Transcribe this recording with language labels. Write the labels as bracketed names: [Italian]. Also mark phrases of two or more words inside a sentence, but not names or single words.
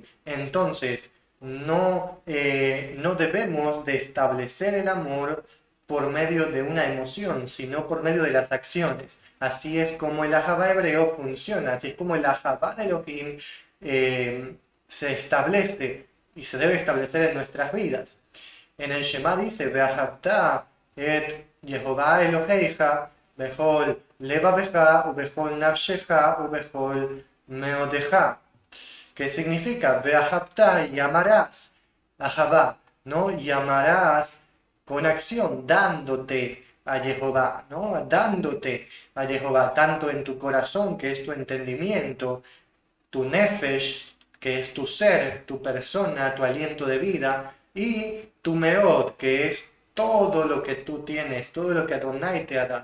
[Spanish] Entonces, no debemos de establecer el amor por medio de una emoción, sino por medio de las acciones. Así es como el ahavá hebreo funciona, así es como el ahavá de Elohim se establece y se debe establecer en nuestras vidas. En el Shema dice, [Hebrew] ואהבת את יהוה אלהיך בכל לבבך ובכל נפשך ובכל מאדך. [Spanish] ¿Qué significa? Ve'ahavta, y amarás. Ahavá, ¿no? Y amarás con acción, dándote a Jehová, ¿no? Dándote a Jehová, tanto en tu corazón, que es tu entendimiento, tu nefesh, que es tu ser, tu persona, tu aliento de vida, y tu meod, que es todo lo que tú tienes, todo lo que Adonai te ha dado.